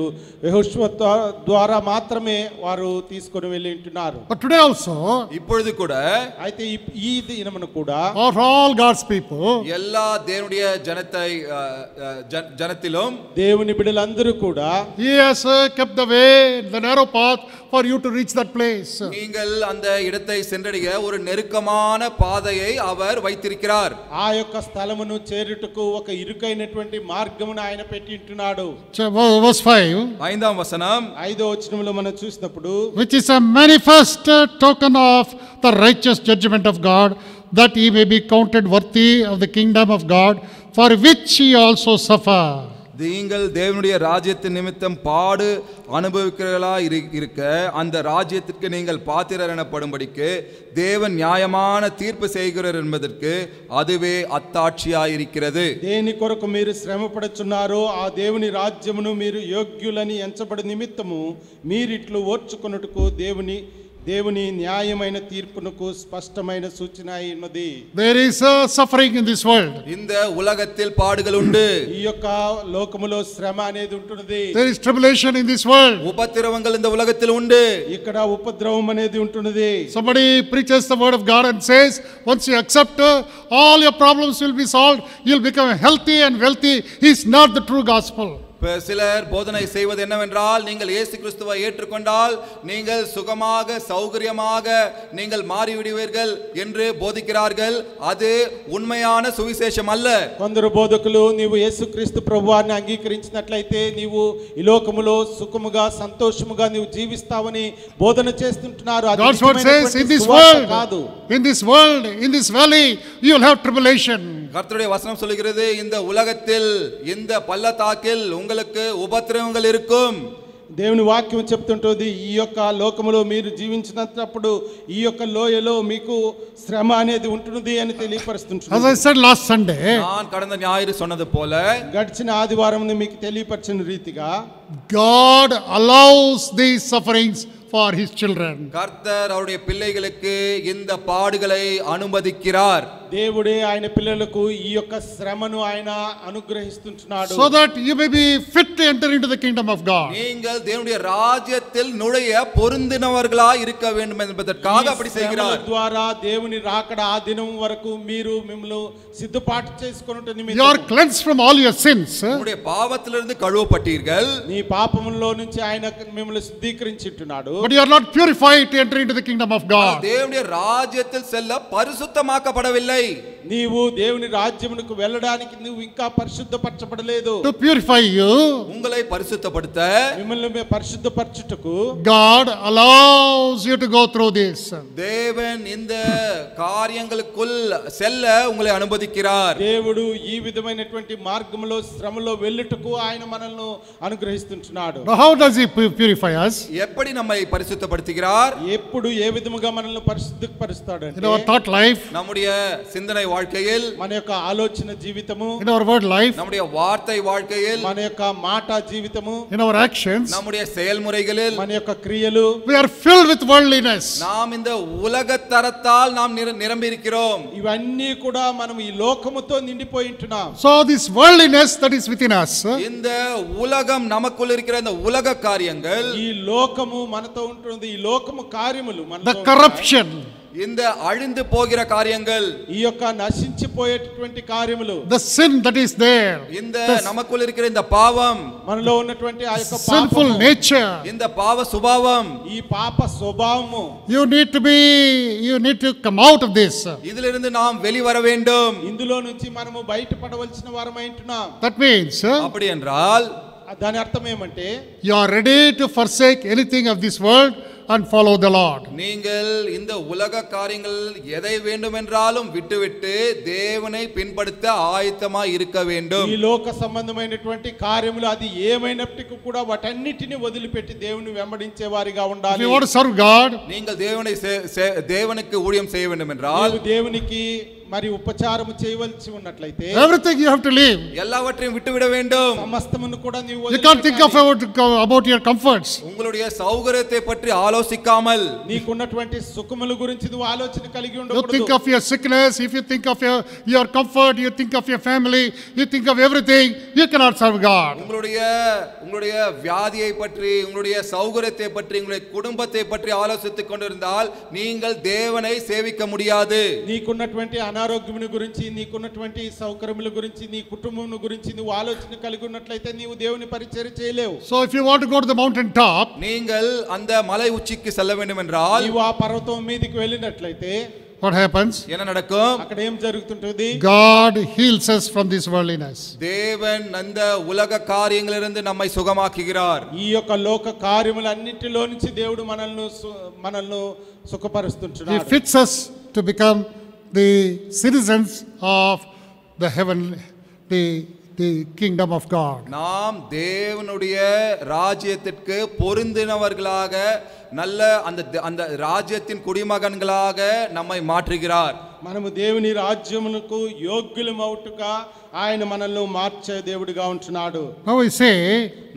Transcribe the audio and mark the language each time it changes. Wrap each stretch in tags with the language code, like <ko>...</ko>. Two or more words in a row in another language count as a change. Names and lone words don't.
<te>యెహోషువ ద్వారా మాత్రమే వారు తీసుకొని వెళ్ళి ఉంటున్నారు.</te> <en>But today also,</en> <ta>இப்பொழுது கூட,</ta> <te>అయితే ఈ దినమున కూడా</te> <en>for all God's people,</en> <ta>எல்லா தேவனுடைய ஜனத்திலும்</ta> <te>దేవుని బిడ్డలందరూ కూడా</te> <en>He has kept the way, the narrow path for you to reach that place.</en> <ta>நீங்கள் அந்த இடத்தை சென்றடைய ஒரு நெருக்கமான பாதையை அவர் வைத்திருக்கிறார்.</ta> <te>ఆ యొక్క స్థలమును చేరుటకు ఒక ఇరుకైనటువంటి మార్గమును ఆయన పెట్టి ఉంటున్నాడు.</te> <en>Verse 5,</en> <te>5వ వచనం, 5వ వచనంలో మనం చూసినప్పుడు,</te> <en>which is a manifest token of the righteous judgment of God, that he may be counted worthy of the kingdom of God, for which he also suffered.</en> <ta>நீங்கள் தேவனுடைய ராஜ்யத்தின் நிமித்தம் பாடு அனுபவிக்கிறவர்களா இருக்க அந்த ராஜ்யத்திற்கு நீங்கள் பாத்திரர் எனப்படும்படிக்கு தேவன் நியாயமான தீர்ப்பு செய்கிறார் என்பதற்கு அதுவே అత్తాక్షియాயிருக்கிறது.</ta> <te>దేని కొరకు మీరు శ్రమపడుచున్నారో ఆ దేవుని రాజ్యమును మీరు యోగ్యులని ఎంచబడి నిమిత్తము మీరిట్లు ఓర్చుకొనుటకు దేవుని న్యాయమైన తీర్పునకు స్పష్టమైన సూచన అయి ఉన్నది.</te> <en>There is a suffering in this world.</en> <ta>இந்த உலகத்தில் பாடுகள் உண்டு.</ta> <te>ఈ యొక్క లోకములో శ్రమ అనేది ఉంటున్నది.</te> <en>There is tribulation in this world.</en> <ta>உபத்திரவங்கள் இந்த உலகத்தில் உண்டு.</ta> <te>ఇక్కడ ఉపద్రవం అనేది ఉంటున్నది.</te> <en>Somebody preaches the word of God and says, once you accept, all your problems will be solved. You'll become healthy and wealthy. It's not the true gospel.</en> <ta>சிலர் போதனை செய்வது என்னவென்றால், நீங்கள் இயேசு கிறிஸ்துவை ஏற்றுக்கொண்டால் நீங்கள் சுகமாக சௌகரியமாக நீங்கள் மாறிவிடுவீர்கள் என்று போதிக்கிறார்கள். அது உண்மையான சுவிசேஷம் அல்ல.</ta> <te>కొందరు బోధకులు నీవు యేసుక్రీస్తు ప్రభువాన్ని అంగీకరించినట్లయితే నీవు ఈ లోకములో సుఖముగా సంతోషముగా నీవు జీవిస్తావని బోధన చేస్తుంటున్నారు. అది</te> <en>God's word says, in this world, in this valley, you will have tribulation.</en> <ta>கர்த்தருடைய வசனம் சொல்கிறது, இந்த உலகத்தில் இந்த பள்ளத்தாக்கில் உங்களுக்கு உபத்திரவங்கள் இருக்கும்.</ta> <te>దేవుని వాక్యం చెప్తుంటది, ఈ యొక్క లోకములో మీరు జీవించినప్పుడు ఈ యొక్క లోయలో మీకు శ్రమ అనేది ఉంటుంది అని తెలియపరుస్తుంటారు.</te> <en>As I said last Sunday,</en> <ta>நான் கடந்த ஞாயிறு சொன்னது போல,</ta> <te>గడిచిన ఆదివారం మీకు తెలియపరిచిన రీతిగా</te> <en>God allows these sufferings for his children.</en> <ta>கர்த்தர் அவருடைய பிள்ளைகளுக்கு இந்த பாடுகளை அனுமதிக்கிறார்.</ta> <te>దేవుడే ఆయన పిల్లలకు ఈ యొక్క శ్రమను ఆయన అనుగ్రహిస్తుంటున్నాడు.</te> <en>So that you may be fit to enter into the kingdom of God.</en> <ta>நீங்கள் தேவனுடைய ராஜ்யத்தில் நுழைய பொருந்தினவர்களாய் இருக்க வேண்டும் என்பதற்காக அப்படி செய்கிறார்.</ta> <te>ద్వారా దేవుని రాకడ ఆ దినం వరకు మీరు మిమ్మల్ని సిద్ధపాటు చేసుకొనుట నిమిత్తం</te> <en>You are cleansed from all your sins.</en> <ta>உங்களுடைய பாவத்திலிருந்து கழுவப்பட்டீர்கள்.</ta> <te>నీ పాపములో నుంచి ఆయన మిమ్మల్ని శుద్ధీకరించుచున్నాడు.</te> <en>But you are not purified to enter into the kingdom of God.</en> <ta>தேவனுடைய ராஜ்யத்தில் செல்ல பரிசுத்தமாக்கப்படவில்லை.</ta> <te>నీవు దేవుని రాజ్యమునకు వెళ్ళడానికి నువ్వు ఇంకా పరిశుద్ధపరచబడలేదు.</te> <en>To purify you,</en> <ta>உங்களை பரிசுத்தப்படுத்த</ta> <te>మిమ్మల్ని పరిశుద్ధపరచుటకు</te> <en>God allows you to go through this.</en> <ta>தேவன் இந்த காரியங்களுக்குள் செல்ல உங்களை அனுமதிக்கிறார்.</ta> <te>దేవుడు ఈ విధమైనటువంటి మార్గములో శ్రమలో వెళ్ళుటకు ఆయన మనల్ని అనుగ్రహిస్తుంటున్నాడు.</te> <en>Now how does he purify us?</en> <ta>எப்படி நம்மை பரிசுத்தப்படுத்துகிறார்?</ta> <te>ఎప్పుడు ఏ విధముగా మనల్ని పరిశుద్ధపరుస్తాడు</te> <en>In our thought life,</en> <ta>நம்முடைய சிந்தனை வாழ்க்கையில்,</ta> <te>మన యొక్క ఆలోచన జీవితము,</te> <en>in our word life,</en> <ta>நம்முடைய வார்த்தை வாழ்க்கையில்,</ta> <te>మన యొక్క మాట జీవితము,</te> <en>in our actions,</en> <ta>நம்முடைய செயல்முறைகளில்,</ta> <te>మన యొక్క క్రియలు,</te> <en>we are filled with worldliness.</en> <ta>நாம் இந்த உலக தரத்தால் நாம் நிரம்பி இருக்கிறோம்.</ta> <te>ఇవన్నీ కూడా మనం ఈ లోకముతో నిండిపోయి ఉంటున్నాం.</te> <en>So this worldliness that is within us,</en> <ta>இந்த உலகம் நமக்குள் இருக்கிற இந்த உலக காரியங்கள்,</ta> <te>ఈ లోకము మనతో ఉంటుంది. ఈ లోకము కార్యములు</te> <en>the</en> <te>మనతో</te> <en>corruption,</en> <ta>இந்த அழிந்து போகிற காரியங்கள்,</ta> <te>ఈ యొక్క నశించిపోయేటటువంటి కార్యములు,</te> <en>the sin that is there,</en> <ta>இந்த நமக்குள் இருக்கிற இந்த பாவம்,</ta> <te>మనలో ఉన్నటువంటి ఆ యొక్క</te> <en>sinful</en> <te>పాపము,</te> <en>nature,</en> <ta>இந்த பாவ சுபாவம்,</ta> <te>ఈ పాప స్వభావము,</te> <en>you need to come out of this.</en> <ta>இதிலிருந்து நாம் வெளிவர வேண்டும்.</ta> <te>ఇందులో నుంచి మనము బయటపడవలసిన వారమై ఉంటున్నాం.</te> <en>That means</en> <ta>அப்படி என்றால்</ta> <te>దాని అర్థం ఏమంటే</te> <en>you are ready to forsake anything of this world and follow the Lord.</en> <ta>நீங்கள் இந்த உலக காரியங்கள் எதை வேண்டுமென்றாலும் விட்டுவிட்டு தேவனை பின்பற்ற ஆயத்தமாய் இருக்க வேண்டும்.</ta> <te>ఈ లోక సంబంధమైనటువంటి కార్యములు అది ఏమైనప్పటికీ కూడా వాటన్నిటిని వదిలిపెట్టి దేవుని వెంబడించే వారిగా</te> <en>If</en> <te>ఉండాలి.</te> <en>you want to serve God,</en> <ta>நீங்கள் தேவனுக்கு ஊழியம் செய்ய வேண்டும் என்றால்,</ta> <te>నీవు దేవునికి మరి ఉపచారము చేయవలసి ఉన్నట్లయితే</te> <en>everything you have to leave.</en> <ta>எல்லாவற்றையும் விட்டுவிட வேண்டும்.</ta> <te>సమస్తమును కూడా నీవు</te> <en>You can't think about your comforts.</en> <ta>உங்களுடைய சௌகரியத்தை பற்றி ஆலோசிக்காமல்,</ta> <te>నీకున్నటువంటి సుఖముల గురించి నువ్వు ఆలోచన కలిగి</te> <en>You</en> <te>ఉండకూడదు.</te> <en>think of your sickness, if you think of your comfort, you think of your family, you think of everything, you cannot serve God.</en> <ta>உங்களுடைய வியாதியை பற்றி, உங்களுடைய சௌகரியத்தை பற்றி, உங்களுடைய குடும்பத்தை பற்றி ஆலோசித்துக் கொண்டிருந்தால் நீங்கள் தேவனை சேவிக்க முடியாது.</ta> <te>నీకున్నటువంటి అనారోగ్యమును గురించి, నీకున్నటువంటి సౌకర్యముల గురించి, నీ కుటుంబం గురించి నువ్వు ఆలోచన కలిగి ఉన్నట్లయితే నీవు దేవుని పరిచర్య చేయలేవు.</te> <en>So if you want to go to the mountain top,</en> <ta>நீங்கள் அந்த மலை உச்சிக்கு செல்ல வேண்டும் என்றால்,</ta> <te>నీవు ఆ పర్వతం మీదకి వెళ్ళినట్లయితే</te> <en>what happens?</en> <ta>என்ன நடக்கும்?</ta> <te>అక్కడ ఏం జరుగుతుంటుంది?</te> <en>God heals us from this worldliness.</en> <ta>தேவன் அந்த உலக காரியங்களிலிருந்து நம்மை சுகமாக்குகிறார்.</ta> <te>ఈ యొక్క లోక కార్యములన్నిటిలో నుంచి దేవుడు మనల్ని</te> <en>He</en> <te>సుఖపరుస్తుంటున్నాడు.</te> <en>fits us to become the citizens of the heaven, the kingdom of God.</en> <ta>நாம் தேவனுடைய ராஜ்யத்திற்கு பொருந்தினவர்களாக, நல்ல அந்த ராஜ்யத்தின் குடிமகன்களாக நம்மை மாற்றுகிறார்.</ta> <te>మనము దేవుని రాజ్యమునకు యోగ్యులమవుటగా ఆయన మనల్ని మార్చే దేవుడిగా ఉంటున్నాడు.</te> <en>Now we say,</en>